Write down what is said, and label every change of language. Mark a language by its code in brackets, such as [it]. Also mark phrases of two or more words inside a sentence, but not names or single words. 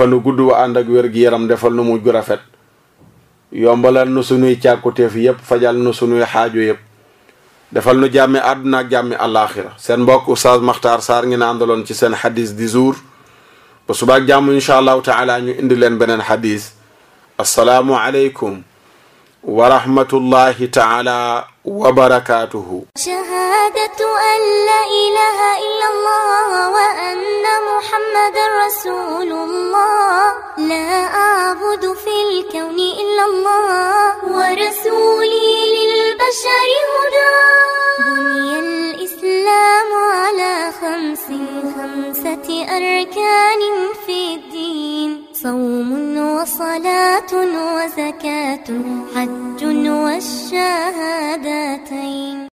[wo] nu gudd wa ànd ak wér-gi-yaram defal nu mujj gu rafet yombalal nu sunuy càkkuteef yépp fajal nu sunuy xaajo yépp defal nu jàmmi àdduna ak jàmmi àllaaxira seen mbokk Oustaz Makhtar Sarr ngi na àndaloon ci seen xadis [fr] du jour [wo] ba subaak jàmm [ar] إن شاء الله تعالى [wo] ñu indi leen beneen xadis [ar] السلام عليكم ورحمة الله تعالى وبركاته شهادة أن لا إله إلا الله وأن محمد رسول الله لا أعبد في الكون إلا الله ورسولي للبشر هدى بني الإسلام على خمسة أركان في الدين صوم وصلاة وزكاة حج والشهادتين